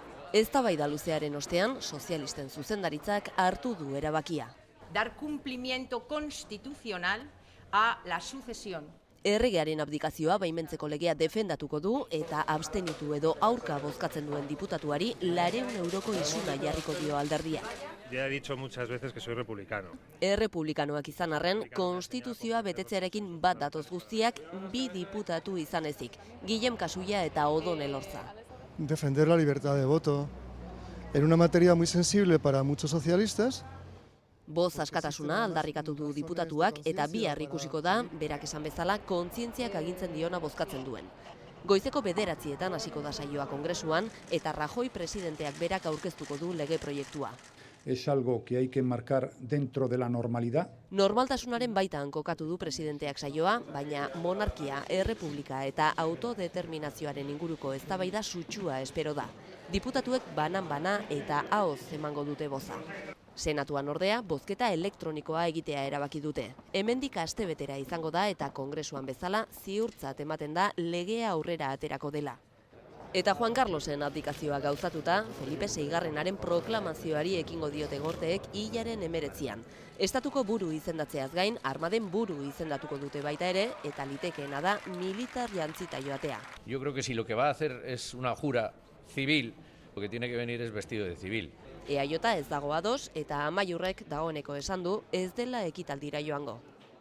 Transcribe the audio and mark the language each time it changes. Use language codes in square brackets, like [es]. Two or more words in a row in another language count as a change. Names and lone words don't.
[eu] Eztabaida luzearen ostean, sozialisten zuzendaritzak hartu du erabakia. [es] Dar cumplimiento constitucional a la sucesión. [eu] Erregearen abdikazioa baimentzeko legea defendatuko du eta abstenitu edo aurka bozkatzen duen diputatuari 200 euroko isuna jarriko dio alderdiak. [es] Ya he dicho muchas veces que soy republicano. [eu] Errepublikanoak izan arren, konstituzioa betetzearekin bat datoz guztiak 2 diputatu izan ezik, Guillem Kasuia eta Odon Elorza. [es] Defender la libertad de voto en una materia muy sensible para muchos socialistas. [eu] Boz askatasuna aldarrikatu du diputatuak eta bihar ikusiko da, berak esan bezala, kontzientziak agintzen diona bozkatzen duen. Goizeko 9:00 hasiko da saioa Kongresuan eta Rajoy presidenteak berak aurkeztuko du lege proiektua. [es] Es algo que hay que marcar dentro de la normalidad. [eu] Normaltasunaren baitan kokatu du presidenteak saioa, baina monarkia, errepublika eta autodeterminazioaren inguruko eztabaida sutsua espero da. Diputatuek banan-bana eta ahoz emango dute boza. Senatuan ordea, bozketa elektronikoa egitea erabaki dute. Hemendik astebetera izango da eta Kongresuan bezala ziurtzat ematen da legea aurrera aterako dela. Eta Juan Carlosen abdikazioa gauzatuta, Felipe VIgarrenaren proklamazioari ekingo diote gorteek hilaren 19an. Estatuko buru izendatzeaz gain, armaden buru izendatuko dute baita ere, eta litekeena da militar jantzita joatea. [es] Yo creo que si lo que va a hacer es una jura civil, lo que tiene que venir es vestido de civil. [eu] EAJ ez dago ados eta Amaiurrek dagoeneko esan du ez dela ekitaldira joango.